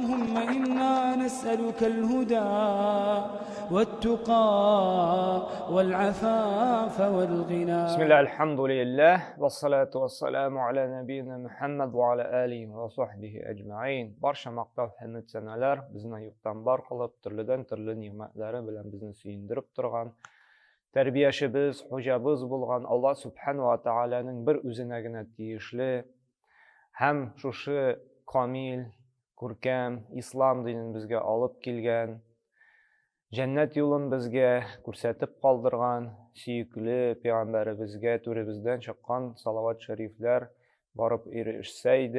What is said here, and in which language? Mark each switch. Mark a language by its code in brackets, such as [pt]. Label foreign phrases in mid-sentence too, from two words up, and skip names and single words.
[ar] اللهم إنا نسألك الهدى والتقى والعفاف والغنى. بسم الله الحمد لله والصلاة والسلام على نبينا محمد وعلى آله وصحبه أجمعين. [uz] Barcha maqtov hamd sanalar bizni yo'qdan bor qilib, turli ne'matlari bilan bizni suyundirib turgan, tarbiyachimiz, hujamiz bo'lgan Alloh subhanahu va taolaning bir o'zinagina tegishli ham shu komil, ko'rkam islom dinini bizga olib kelgan, jannat yo'lini bizga ko'rsatib qoldirgan suyukli payg'ambarimizga to'rimizdan chiqqan salovat shariflar borib erishsaydi.